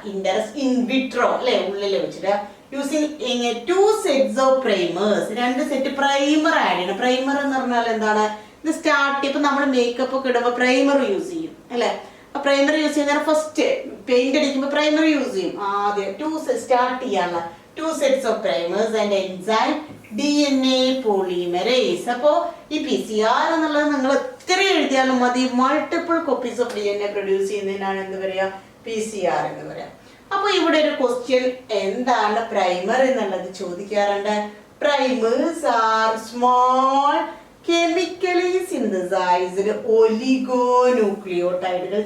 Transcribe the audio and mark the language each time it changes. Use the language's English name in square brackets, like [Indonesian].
[English] interest in vitro [Malayalam] അല്ലെ, ഉള്ളിൽ വെച്ചിട്ട് [English] Using 2 sets of primers. [Malayalam] 2 set primer add ചെയ്യണം. പ്രൈമർ എന്ന് പറഞ്ഞാൽ എന്താണ്? ഇത് സ്റ്റാർട്ട് ഇപ്പൊ നമ്മൾ മേക്കപ്പ് ഒക്കെ ഇടുമ്പോൾ പ്രൈമർ യൂസ് ചെയ്യും അല്ലെ. പ്രൈമറി യൂസ് ചെയ്യുന്ന ഫസ്റ്റ് പെയിന്റ് അടിക്കുമ്പോൾ പ്രൈമറി യൂസ് ചെയ്യും. ആദ്യം സ്റ്റാർട്ട് ചെയ്യാനുള്ള [English] 2 sets of primers and enzyme DNA polymerase. [Malayalam] അപ്പോ ഈ PCR എന്നുള്ളത് നിങ്ങൾ എത്ര എഴുതിയാലും മതി, multiple copies of DNA produce ചെയ്യുന്നതിനാണ് എന്ത് പറയാ? PCR എന്ന് പറയാം. അപ്പൊ ഇവിടെ ഒരു ക്വസ്റ്റ്യൻ, എന്താണ് പ്രൈമർ എന്നുള്ളത് ചോദിക്കാറുണ്ട്. [English] Primers are small chemically synthesized ഒലിഗോന്യൂക്ലിയോടൈഡുകൾ.